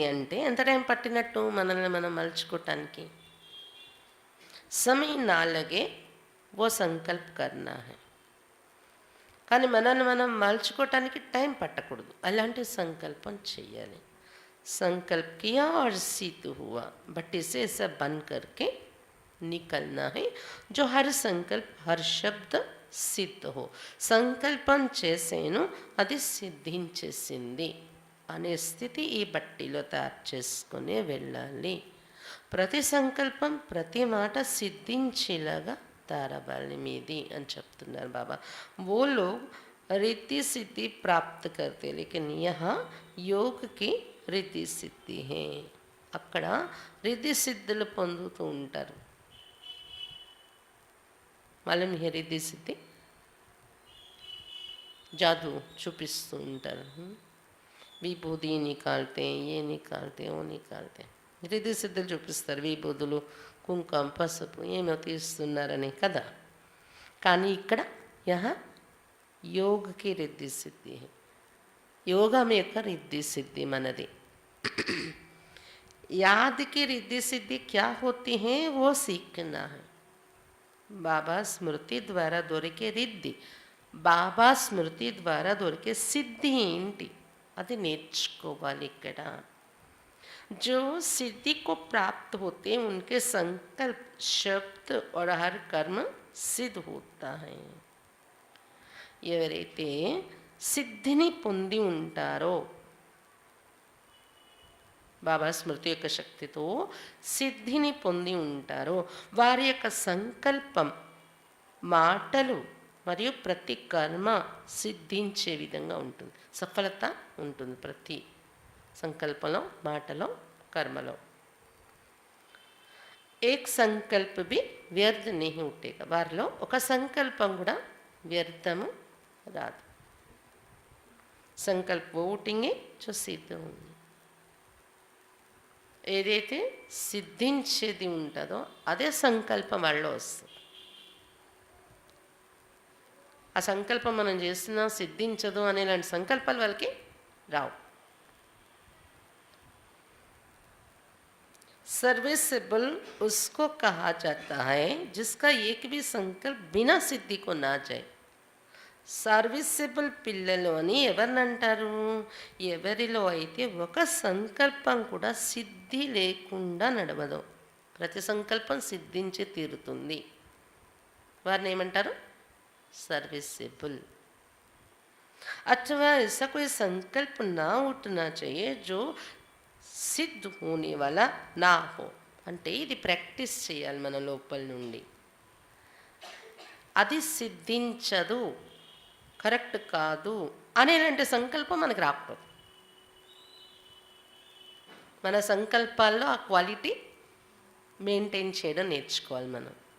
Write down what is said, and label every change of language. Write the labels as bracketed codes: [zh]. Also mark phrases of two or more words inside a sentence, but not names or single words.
[te] అంటే ఎంత టైం పట్టినట్టు మనల్ని మనం మలుచుకోవటానికి? [hi] समय ना लगे वो संकल्प करना है. [te] కానీ మనల్ని మనం మలుచుకోవటానికి టైం పట్టకూడదు, అలాంటి సంకల్పం చెయ్యాలి. [hi] संकल्प किया और सिद्ध हुआ, भट्टी से ऐसा बन करके निकलना है जो हर संकल्प हर शब्द सिद्ध हो. [te] సంకల్పం చేసేను అది సిద్ధించేసింది అనే స్థితి ఈ బట్టిలో తయారు చేసుకుని వెళ్ళాలి. ప్రతి సంకల్పం ప్రతి మాట సిద్ధించేలాగా తయారవ్వాలి మీది అని చెప్తున్నారు బాబా. [hi] वो लोग रिद्धि सिद्धि प्राप्त करते लेकिन यहाँ योग की रिद्धि सिद्धि है. [te] అక్కడ రిద్ధి సిద్ధులు పొందుతూ ఉంటారు. [hi] मालूम है रिद्धि सिद्धि? [te] जादू చూపిస్తూ ఉంటారు. [hi] विभूति निकालते, ये निकालते, वो निकालते. [te] రిద్ధి సిద్ధులు చూపిస్తారు. విభూదులు, కుంకుమ, పసుపు ఏమో తీస్తున్నారని కదా. కానీ ఇక్కడ [hi] यहाँ योग की रिद्धि सिद्धि, [te] యోగం యొక్క రిద్ధి సిద్ధి మనది. [hi] याद की रिद्धि सिद्धि क्या होती है वो सीखना है. [te] బాబా స్మృతి ద్వారా దొరికే రిద్ధి, బాబా స్మృతి ద్వారా దొరికే సిద్ధి ఏంటి అది నేర్చుకోవాలి ఇక్కడ. [hi] जो सिद्धि को प्राप्त होते हैं उनके संकल्प शब्द और हर कर्म सिद्ध होता है. [te] ఎవరైతే సిద్ధిని పొంది ఉంటారో బాబా స్మృతి యొక్క శక్తితో సిద్ధిని పొంది ఉంటారో వారి యొక్క సంకల్పం మాటలు మరియు ప్రతి కర్మ సిద్ధించే విధంగా ఉంటుంది. సఫలత ఉంటుంది ప్రతి సంకల్పంలో, మాటలో, కర్మలో. [hi] एक संकल्प भी వ్యర్థ नहीं उठेगा. [te] వారిలో ఒక సంకల్పం కూడా వ్యర్థము రాదు. [hi] సంకల్ప वो उठेंगे जो सिद्ध होंगे. [te] ఏదైతే సిద్ధించేది ఉంటుందో అదే సంకల్పం వాళ్ళలో వస్తుంది. ఆ సంకల్పం మనం చేస్తున్నా సిద్ధించదు అనేలాంటి సంకల్పాలు వాళ్ళకి రావు. [hi] सर्विसेबल उसको कहा जाता है जिसका एक भी संकल्प बिना सिद्धि को ना जाए. [te] సర్వీసబుల్ పిల్లలు అని ఎవరినంటారు? ఎవరిలో అయితే ఒక సంకల్పం కూడా సిద్ధి లేకుండా నడవదు, ప్రతి సంకల్పం సిద్ధించి తీరుతుంది, వారిని ఏమంటారు? సర్వీసబుల్. [hi] अथवा ऐसा कोई संकल्प ना उठना चाहिए जो సిద్ధ होने वाला ना हो. [te] అంటే ఇది ప్రాక్టీస్ చేయాలి మన లోపల నుండి. అది సిద్ధించదు, కరెక్ట్ కాదు అనేలాంటి సంకల్పం మనకు రాకూడదు. మన సంకల్పాల్లో ఆ క్వాలిటీ మెయింటైన్ చేయడం నేర్చుకోవాలి మనం.